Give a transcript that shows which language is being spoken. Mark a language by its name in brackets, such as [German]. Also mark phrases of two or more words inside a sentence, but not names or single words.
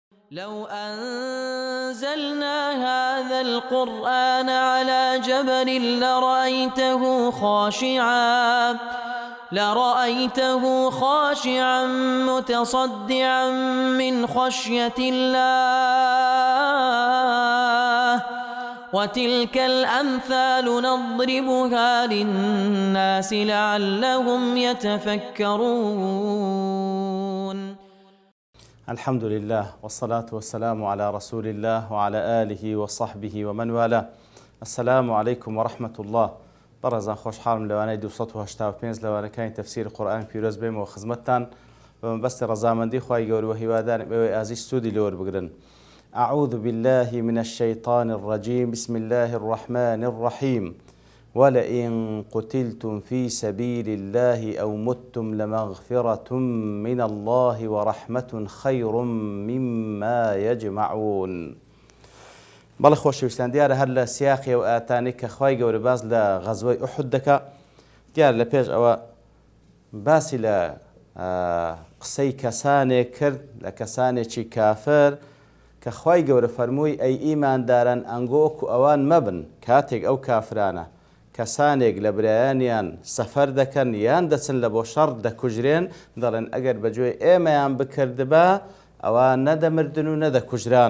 [Arabic] لو أنزلنا هذا القرآن على جبل لرأيته خاشعا متصدعا من خشية الله وتلك الأمثال نضربها للناس لعلهم يتفكرون. الحمد لله والصلاة والسلام على رسول الله وعلى آله وصحبه ومن والاه. السلام عليكم ورحمة الله. [Central Kurdish] برزان خوش حالم لوانەی 285 لەوانەکانی تەفسیر قورئان پیرۆز بێمەوە خزمەتتان بە مەبەستی ڕەزامەندی خوای گەورە و هیوادارم ئێوەی ئازیز سوودی لێوە بگرن. [Arabic] أعوذ بالله من الشيطان الرجيم. بسم الله الرحمن الرحيم. ولئن قتلتم في سبيل الله أو متم لمغفرة من الله ورحمة خير مما يجمعون. [Central Kurdish] بەڵێ خۆشەویستان، دیارە هەر لە سیاقی و ئاتانی کە خوای گەورە باس لە غەزوەی ئوحود دەکا، دیارە لە پێش ئەوە باسی لە قسەی کەسانێک کرد، لە کەسانێکی کافر کە خوای گەورە فەرمووی ئەی ئیمانداران ئەنگۆک و ئەوان مەبن کاتێک ئەو کافرانە کەسانێک لە برایانیان سەفەر دەکەن یان دەچن لە بۆ شەڕ دەکوژرێن، دەڵێن ئەگەر بەگوێ ئێمەیان بکردبا ئەوان نەدەمردن و نەدەکوژران.